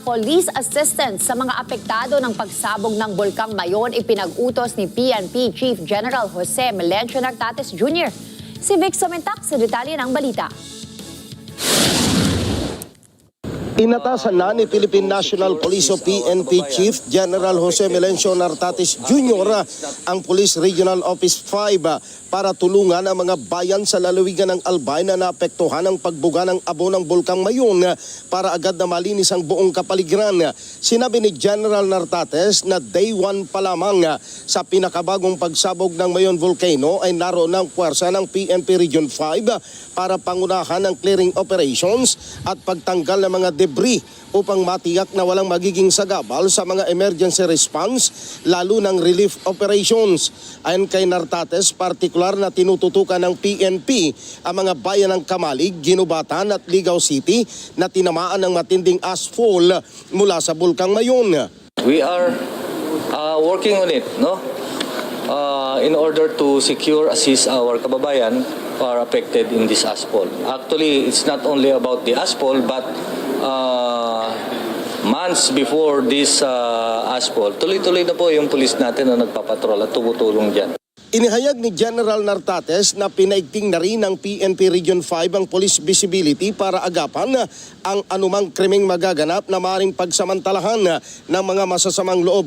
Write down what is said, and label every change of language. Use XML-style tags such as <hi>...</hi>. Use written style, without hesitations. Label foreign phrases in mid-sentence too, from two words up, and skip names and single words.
<tl>Police assistance sa mga apektado ng pagsabog ng Bulkang Mayon ipinag-utos ni PNP Chief General Jose Melencio Nartates Jr. Si Vic Samentak sa detalye ng balita. Inatasan na ni Philippine National Police o PNP Chief General Jose Melencio Nartates Jr. ang Police Regional Office 5 para tulungan ang mga bayan sa lalawigan ng Albay na naapektuhan ng pagbuga ng abo ng Bulkang Mayon para agad na malinis ang buong kapaligiran. Sinabi ni General Nartates na day 1 pa lamang sa pinakabagong pagsabog ng Mayon Volcano ay naroon ang puwersa ng PNP Region 5 para pangunahan ng</tl> <en>clearing operations</en> <tl>at pagtanggal ng mga debris upang matiyak na walang magiging sagabal sa mga</tl> <en>emergency response</en> <tl>lalo ng</tl> <en>relief operations.</en> <tl>Ayon kay Nartates, partikular na tinututukan ng PNP ang mga bayan ng Kamalig, Ginubatan at Ligao City na tinamaan ng matinding ashfall mula sa Bulkang Mayon.</tl> <en>We are working on it, no? In order to secure, assist our kababayan who are affected in this ashfall. Actually, it's not only about the ashfall, but months before this ashfall,</en> <tl>tuloy-tuloy na po yung pulis natin na nagpapatrol at tumutulong dyan. Inihayag ni General Nartates na pinaigting na rin ng PNP Region 5 ang</tl> <en>police visibility</en> <tl>para agapan ang anumang krimeng magaganap na maaaring pagsamantalahan ng mga masasamang loob.</tl>